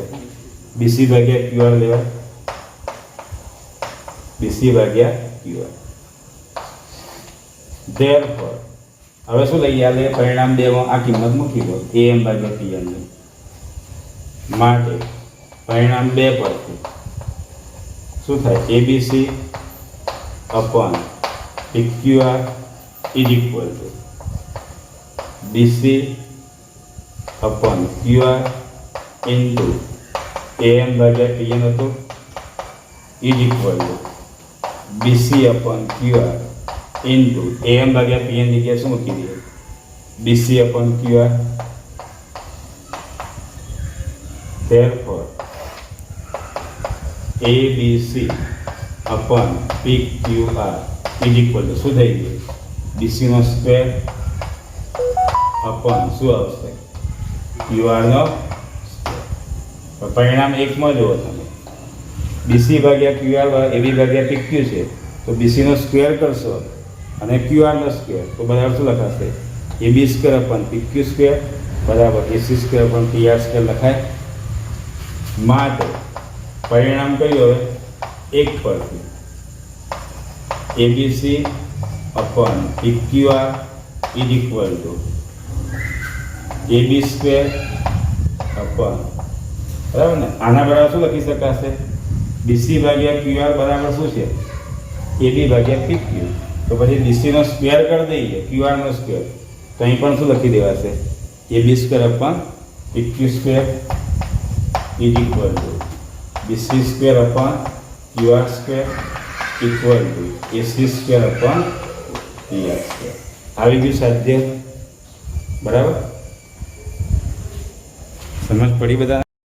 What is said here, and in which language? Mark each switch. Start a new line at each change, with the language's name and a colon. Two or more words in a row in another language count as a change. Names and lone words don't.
Gujarati: BC ભાગ્યા QR લેવાય. BC ભાગ્યા QR. Therefore હવે શું લઈએ? આ લે પરિણામ 2 માં આ કિંમત મૂકી દો AM ભાગ્યા PN ની. માટે પરિણામ 2 પરથી શું થાય?
English: ABC upon PQR is equal to BC upon QR into AM ભાગ્યા PN હતું is equal to BC upon QR into AM ભાગ્યા PN
Gujarati: જગ્યાએ શું મૂકી દઈએ?
English: BC upon QR. Therefore ABC upon PQR is equal to
Gujarati: શું થઈ ગયું? BC નો સ્ક્વેર upon શું આવશે? QR નો સ્ક્વેર. પરિણામ 1 માં જુઓ તમે, BC ભાગ્યા QR AB ભાગ્યા PQ છે, તો BC નો સ્ક્વેર કરશો અને QR નો સ્ક્વેર, તો બરાબર શું લખાશે? AB સ્ક્વેર upon PQ સ્ક્વેર બરાબર AC સ્ક્વેર upon PR સ્ક્વેર લખાય. માટે પરિણામ કયું? હવે 1 પરથી
English: ABC upon PQR is equal to AB સ્ક્વેર upon,
Gujarati: બરાબર ને? આના બરાબર શું લખી શકાશે? BC ભાગ્યા QR બરાબર શું છે? AB ભાગ્યા PQ. તો પછી BC નો સ્ક્વેર કરી દઈએ, QR નો સ્ક્વેર, તો અહીં પણ શું લખી દેવાશે?
English: AB સ્ક્વેર upon PQ સ્ક્વેર is equal to BC સ્ક્વેર upon QR સ્ક્વેર equal to AC સ્ક્વેર upon PR સ્ક્વેર.
Gujarati: આવી ગયું સાધ્ય? બરાબર, સમજ પડી બધા?